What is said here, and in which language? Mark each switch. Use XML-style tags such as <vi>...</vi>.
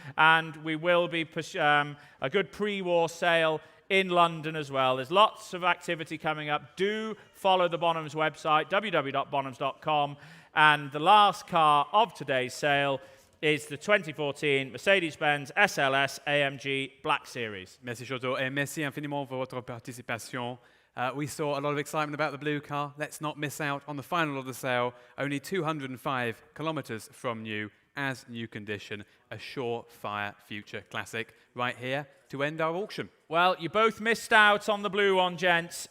<en>And we will be a good pre-war sale in London as well. There's lots of activity coming up. Do follow the Bonhams website, www.bonhams.com. And the last car of today's sale is the 2014 Mercedes-Benz SLS AMG Black Series.</en> <fr>Merci Shoto, et merci infiniment pour votre participation.</fr> <en>We saw a lot of excitement about the blue car. Let's not miss out on the final of the sale. Only 205 kilometers from new, as new condition, a surefire future classic right here to end our auction. Well, you both missed out on the blue one, gents.</en>